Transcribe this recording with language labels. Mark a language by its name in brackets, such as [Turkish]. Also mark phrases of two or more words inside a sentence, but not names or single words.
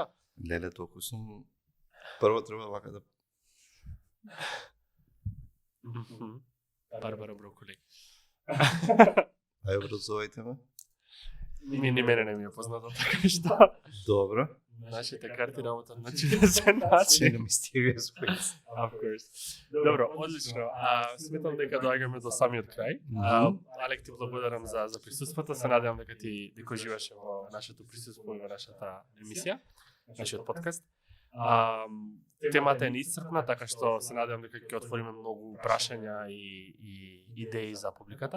[Macedonian] Леле, толку сум... Прво треба вака да... Барбара Броколи. Ај, образувајте ме. Ни мене не ми е познато така што. Добро. Нашите карти работат на чудесен начин. [English] На mysterious ways. Of course. [Macedonian] Добро, одлично. Сметам дека доаѓаме до самиот крај. Алек, ти благодарам за присуството. Се надевам дека ти уживаше во нашето присуство и во нашата емисија, нашиот подкаст. Темата е неисцрпна, така што се надевам дека ќе отвориме многу прашања и идеи за публиката.